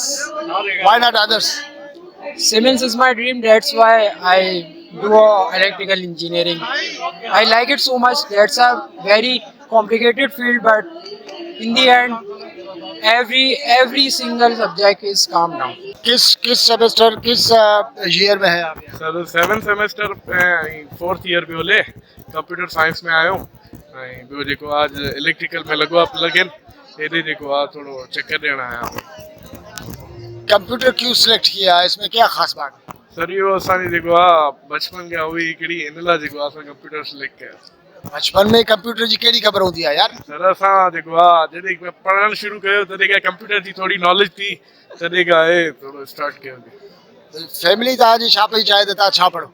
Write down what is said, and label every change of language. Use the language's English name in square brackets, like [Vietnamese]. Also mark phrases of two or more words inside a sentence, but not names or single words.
[English] Why not others? Siemens is my dream, that's why I do electrical engineering. I like it so much, that's a very complicated field, but in the end, every single subject is calm down. [Hindi] किस सेमेस्टर किस ईयर में है आप? [Sindhi] सर [English] 7th semester 4th year [Sindhi] पे होले [English] computer science [Sindhi] में आयो ऐं ॿियो जेको आज इलेक्ट्रिकल में लॻो आहे प्लग-इन हेॾे जेको आहे थोरो चक्कर ॾियण आया आहियूं। [Hindi] कंप्यूटर क्यों सिलेक्ट किया? इसमें क्या खास बात है? [Sindhi] सर इहो असांजी जेको आहे बचपन खां हुई हिकिड़ी इन लाइ जेको आहे असां कंप्यूटर सिलेक्ट कयो। बचपन में कंप्यूटर जी कहिड़ी ख़बर हूंदी आहे यार? सर असां जेको आहे जॾहिं पढ़णु शुरू कयो तॾहिं खां कंप्यूटर जी थोरी नॉलेज थी तॾहिं खां आहे थोरो स्टार्ट कयो। फैमिली तव्हांजी छा पई चाहे त तव्हां छा पढ़ो?